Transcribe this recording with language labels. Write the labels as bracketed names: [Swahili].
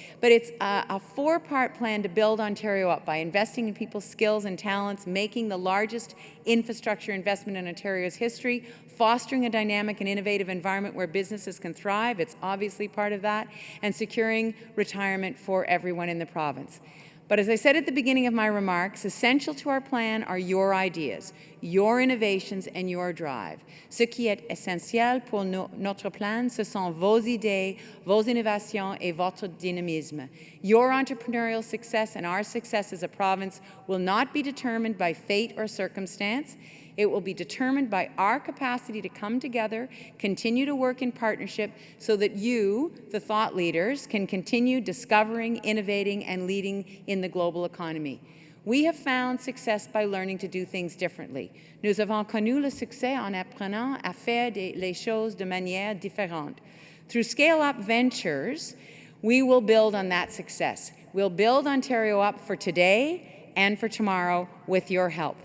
[English] But it's a four-part plan to build Ontario up by investing in people's skills and talents, making the largest infrastructure investment in Ontario's history, fostering a dynamic and innovative environment where businesses can thrive, it's obviously part of that, and securing retirement for everyone in the province. But as I said at the beginning of my remarks, essential to our plan are your ideas, your innovations, and your drive. [French] Ce qui est essentiel pour notre plan, ce sont vos idées, vos innovations, et votre dynamisme. [English] Your entrepreneurial success and our success as a province will not be determined by fate or circumstance. It will be determined by our capacity to come together, continue to work in partnership so that you, the thought leaders, can continue discovering, innovating, and leading in the global economy. We have found success by learning to do things differently. [French] Nous avons connu le succès en apprenant à faire les choses de manière différente. [English] Through Scale Up Ventures, we will build on that success. We'll build Ontario up for today and for tomorrow with your help.